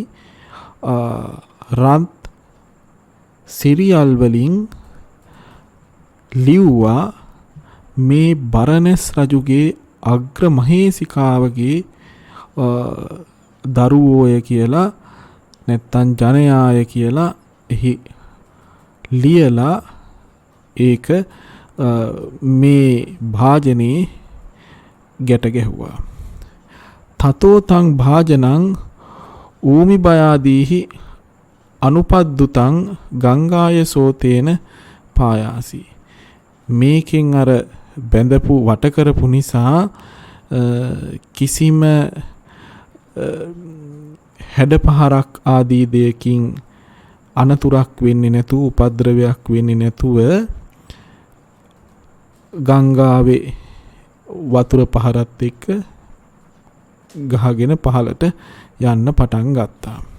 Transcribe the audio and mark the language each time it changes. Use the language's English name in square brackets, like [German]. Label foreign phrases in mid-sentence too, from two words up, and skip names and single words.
[Sinhala] රත් සිරියල් වලින් ලිව්වා මේ බරණැස් රජුගේ අග්‍ර මහේසිකාවගේ දරුවෝය කියලා නැත්තම් ජනයාය කියලා එහි ලියලා ඒක මේ භාජනේ ගැට ගැහුවා. [Pali] තතෝ තං භාජනං ඌමි බයාදීහි අනුපද්දුතං ගංගාය සෝතේන පායාසි. [Sinhala] මේකෙන් අර බැඳපු වට කරපු නිසා කිසිම හැඩපහරක් ආදී දෙයකින් අනතුරක් වෙන්නේ නැතුව උපද්‍රවයක් වෙන්නේ නැතුව ගංගාවේ වතුර පහරත් එක්ක ගහගෙන පහළට යන්න පටන් ගත්තා.